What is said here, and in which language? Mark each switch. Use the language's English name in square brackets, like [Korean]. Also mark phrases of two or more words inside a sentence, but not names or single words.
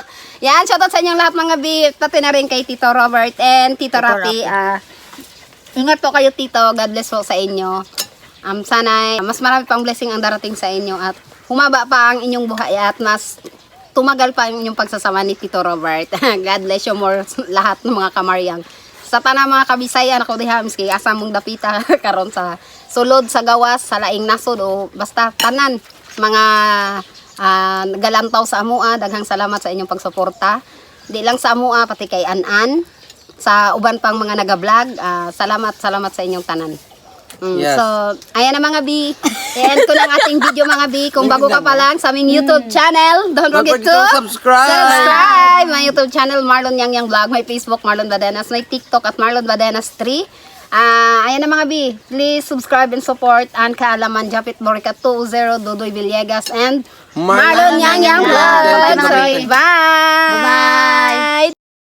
[Filipino] Yan, shoutout sa inyong lahat mga bi. Pati na rin kay Tito Robert and Tito Rapi. Ingat po kayo Tito. [English] God bless [Filipino] po sa inyo. Sana mas marami pang blessing ang darating sa inyo at humaba pa ang inyong buhay at mas tumagal pa ang inyong pagsasama ni Tito Robert. [English] God bless you more [Filipino] lahat ng mga kamaryang. [Cebuano] Sa tanang mga kabisayan ako diha miski asa mong dapita karon sa sulod sa gawas sa laing nasod o basta tanan mga galantaw sa amua, daghang salamat sa inyong pagsuporta. Di lang sa amua pati kay Anan sa uban pang mga naga-vlog. Salamat sa inyong tanan. [English] Yes. So, [Filipino] ayan na mga bi. End ko ng ating video mga bi. Kung bago ka pa lang sa aming YouTube channel, [English] don't forget to subscribe. My YouTube channel, Marlon Yang Vlog. My Facebook, Marlon Badenas. My TikTok at Marlon Badenas 3. [Filipino] Ayan na mga bi. [English] Please subscribe and support ang Kaalaman Japit Borica 20, Dudoy Villegas, and Marlon Yang Vlog. Bye. Bye! Bye!